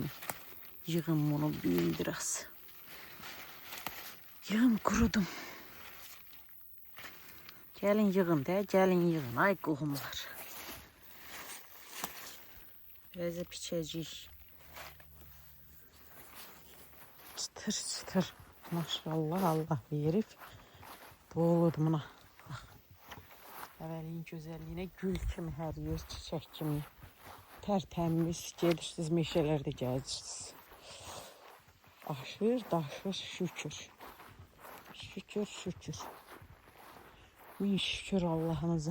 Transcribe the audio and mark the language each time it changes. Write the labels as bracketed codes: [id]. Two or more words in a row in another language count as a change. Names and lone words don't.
[az] Yığın bunu büyün biraz. Yığın kurudum. Gelin yığın de, gelin yığın. Ay qohumlar. Biraz da piçəcik. Çıtır çıtır. Maşallah Allah verib. Boludur buna. Bak. Evveliyin gözəlliyinə gül kimi hər yer, çiçək kimi. Tərtəmiz. Gedirsiniz meşələrdə gəzirsiniz. Aşır, daşır, şükür. Şükür, şükür. Min şükür Allah'ınıza.